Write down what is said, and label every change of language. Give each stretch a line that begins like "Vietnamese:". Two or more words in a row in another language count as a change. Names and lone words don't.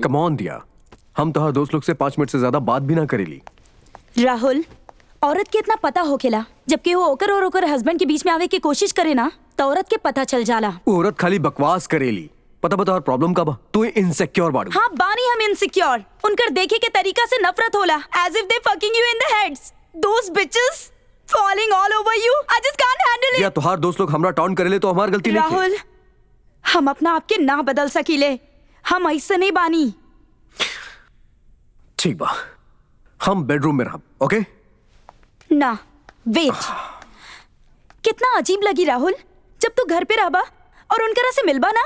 English: come on
Bhojpuri: दिया, हम तो दोस्त लोग से 5 मिनट से ज्यादा बात भी ना करेली। राहुल, औरत के इतना पता होखेला जबकि वो ओकर और ओकर हस्बैंड के बीच में आवे की कोशिश करे ना तो औरत के पता चल जाला। वो औरत खाली बकवास करेली। पता बता और प्रॉब्लम का बा? तू इनसिक्योर बाड़ू। हाँ बानी हम इनसिक्योर। उनकर देखे के तरीका से नफरत होला।
English: as if they fucking you in the heads. those bitches falling all over you. I just can't handle it.
Bhojpuri: या तुहार दोस्त लोग हमरा टॉन करेले तो हमार गलती नहीं है। राहुल, हम अपना आपके ना बदल सकीले। हम ऐसे नहीं बानी। ठीक बा, हम बेडरूम में रहब, ओके? ना वेट, कितना अजीब लगी राहुल जब तू घर पे रहबा और उनकरा से मिलबा ना।